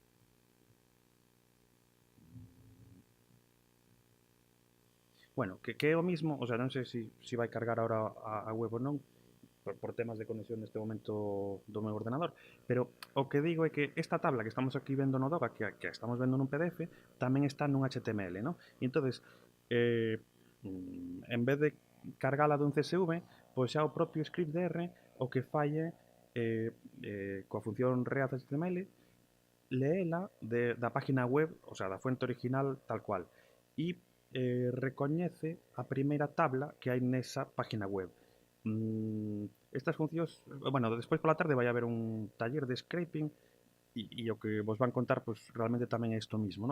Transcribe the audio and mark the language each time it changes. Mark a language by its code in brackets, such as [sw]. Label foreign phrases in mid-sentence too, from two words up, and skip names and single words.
[gl] Bueno, que é o mismo, [es] o sea, [gl] non sei se vai cargar ahora a web ou non, por temas de conexión neste momento do meu ordenador, pero o que digo é que esta tabla que estamos aquí vendo no Doga, que estamos vendo nun PDF, tamén está nun HTML, ¿no? E entonces, en vez de cargala dun CSV, pois xa o propio scriptdr o que falle coa función read HTML leela da página web, [es] o sea, [gl] da fuente original tal cual, e recoñece a primeira tabla que hai nesa página web. Estas funcións, bueno, despois pola tarde vai haber un taller de scraping e o que vos van contar pues, realmente tamén é isto mismo, ¿no?